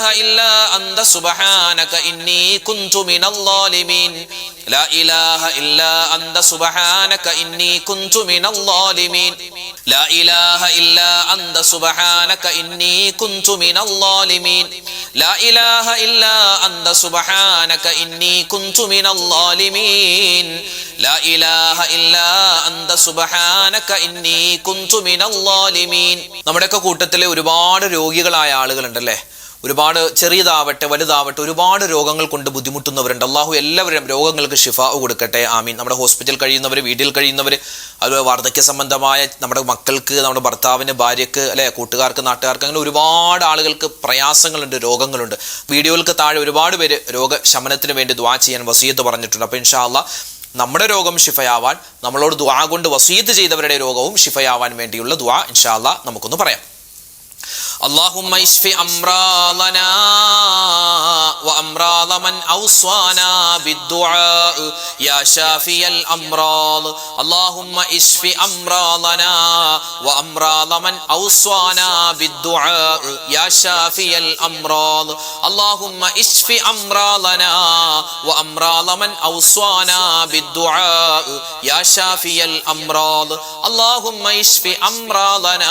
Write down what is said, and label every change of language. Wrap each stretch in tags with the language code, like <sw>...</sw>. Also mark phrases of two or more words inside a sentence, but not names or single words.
<ar>إلا أنت سبحانك إني كنت من الظالمين لا إله إلا أنت سبحانك إني كنت من الظالمين لا إله إلا أنت سبحانك إني كنت من الظالمين لا إله إلا أنت سبحانك إني كنت من الظالمين لا إله إلا أنت سبحانك إني كنت من الظالمين</ar> <ml>നമ്മുടെയൊക്കെ കൂട്ടത്തിലെ ഒരുപാട് രോഗികളായ ആളുകളുണ്ടല്ലേ ഒരുപാട് ചെറിയതാവട്ടെ വലുതാവട്ടെ ഒരുപാട് രോഗങ്ങൾ കൊണ്ട് ബുദ്ധിമുട്ടുന്നവരുണ്ട് അള്ളാഹു എല്ലാവരും രോഗങ്ങൾക്ക് ഷിഫ കൊടുക്കട്ടെ ആമീൻ നമ്മുടെ ഹോസ്പിറ്റലിൽ കഴിയുന്നവർ വീട്ടിൽ കഴിയുന്നവർ അത് വാർദ്ധക്യ സംബന്ധമായ നമ്മുടെ മക്കൾക്ക് നമ്മുടെ ഭർത്താവിന് ഭാര്യക്ക് അല്ലെ കൂട്ടുകാർക്ക് നാട്ടുകാർക്ക് അങ്ങനെ ഒരുപാട് ആളുകൾക്ക് പ്രയാസങ്ങളുണ്ട് രോഗങ്ങളുണ്ട് വീഡിയോകൾക്ക് താഴെ ഒരുപാട് പേര് രോഗശമനത്തിന് വേണ്ടി ദുആ ചെയ്യാൻ വസിയത്ത് പറഞ്ഞിട്ടുണ്ട് അപ്പോൾ</ml> <ar>إن شاء الله</ar> <ml>നമ്മുടെ രോഗം ഷിഫയാവാൻ നമ്മളോട് ദുആ കൊണ്ട് വസിയത്ത് ചെയ്തവരുടെ രോഗവും ഷിഫയാവാൻ വേണ്ടിയുള്ള ദുആ</ml> <ar>إن شاء الله</ar> <ml>നമുക്കൊന്ന് പറയാം</ml> <ar>اللهم اشف أمراضنا وأمراض من أوصانا بالدعاء يا شافي الأمراض اللهم اشف أمراضنا وأمراض من أوصانا بالدعاء يا شافي الأمراض اللهم اشف أمراضنا وأمراض من أوصانا بالدعاء يا شافي الأمراض اللهم اشف أمراضنا</ar>